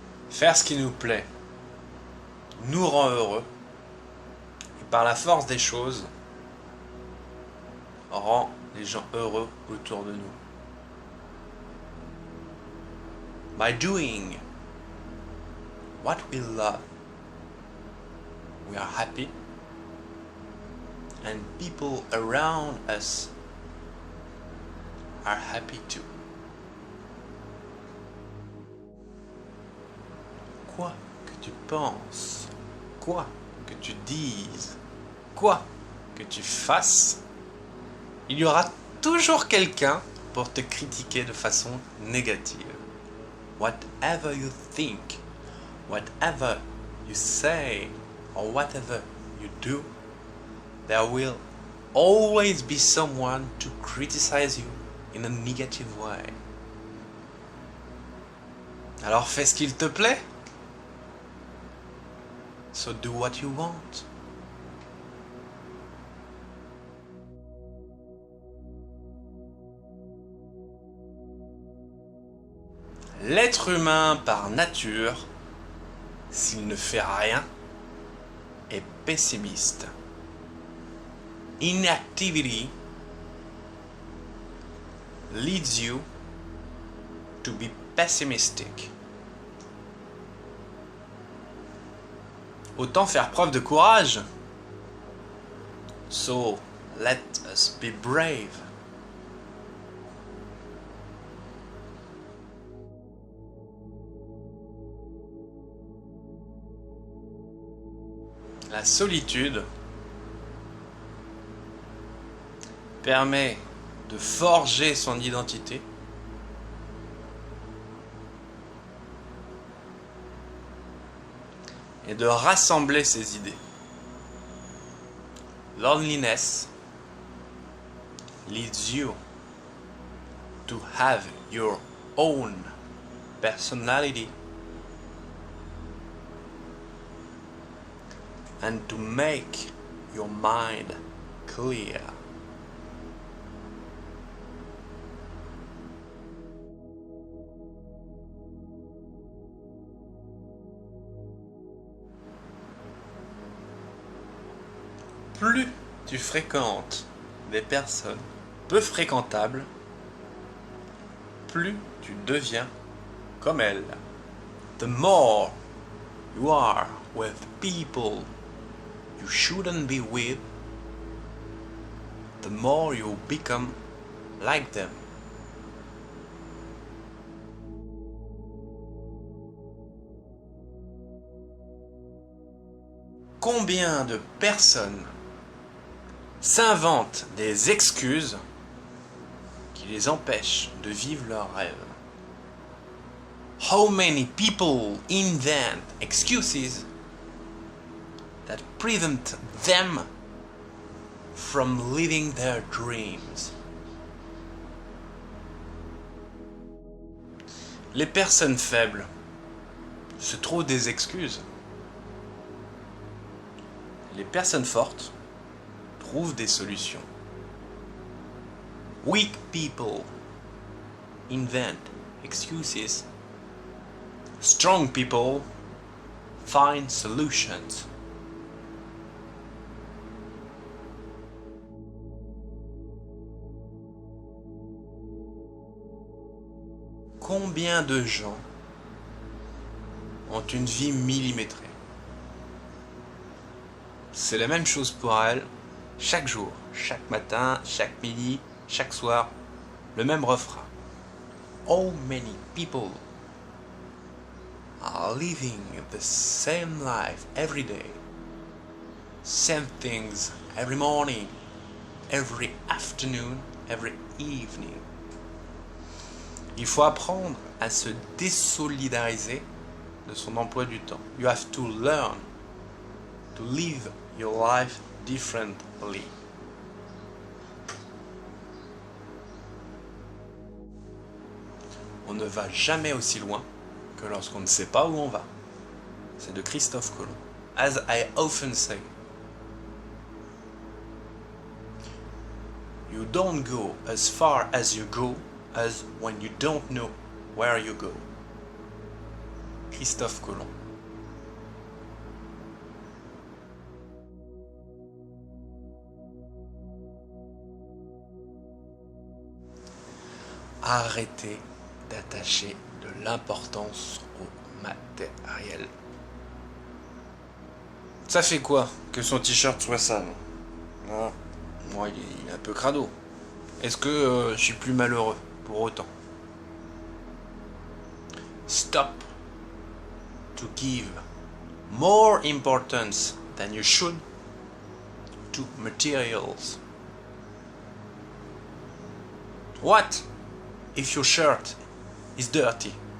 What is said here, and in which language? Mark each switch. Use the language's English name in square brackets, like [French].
[French] Faire ce qui nous plaît nous rend heureux et par la force des choses rend les gens heureux autour de nous. [English] By doing what we love, we are happy, and people around us are happy too. [French] Quoi que tu penses, quoi que tu dises, quoi que tu fasses, il y aura toujours quelqu'un pour te critiquer de façon négative. [English] Whatever you think, whatever you say, or whatever you do, there will always be someone to criticize you in a negative way. [French] Alors fais ce qu'il te plaît. [English] So do what you want. [French] L'être humain par nature, s'il ne fait rien, est pessimiste. [English] Inactivity leads you to be pessimistic. [French] Autant faire preuve de courage. [English] So, let us be brave. [French] La solitude permet de forger son identité et de rassembler ses idées. [English] Loneliness leads you to have your own personality and to make your mind clear. [French] Plus tu fréquentes des personnes peu fréquentables, plus tu deviens comme elles. [English] The more you are with people you shouldn't be with, the more you become like them. [French] Combien de personnes s'inventent des excuses qui les empêchent de vivre leurs rêves? [English] How many people invent excuses that prevent them from living their dreams? [French] Les personnes faibles se trouvent des excuses. Les personnes fortes trouvent des solutions. [English] Weak people invent excuses. Strong people find solutions. [French] Combien de gens ont une vie millimétrée? C'est la même chose pour elles chaque jour, chaque matin, chaque midi, chaque soir, le même refrain. [English] How many people are living the same life every day? Same things every morning, every afternoon, every evening. [French] Il faut apprendre à se désolidariser de son emploi du temps. [English] You have to learn to live your life differently. [French] On ne va jamais aussi loin que lorsqu'on ne sait pas où on va. C'est de Christophe Colomb. [English] As I often say, you don't go as far as you go as when you don't know where you go. Christophe Colomb. [French] Arrêtez d'attacher de l'importance au matériel. Ça fait quoi que son t-shirt soit sale? Ah, moi, il est un peu crado. Est-ce que je suis plus malheureux pour autant? [English] Stop to give more importance than you should to materials. What if your shirt is dirty?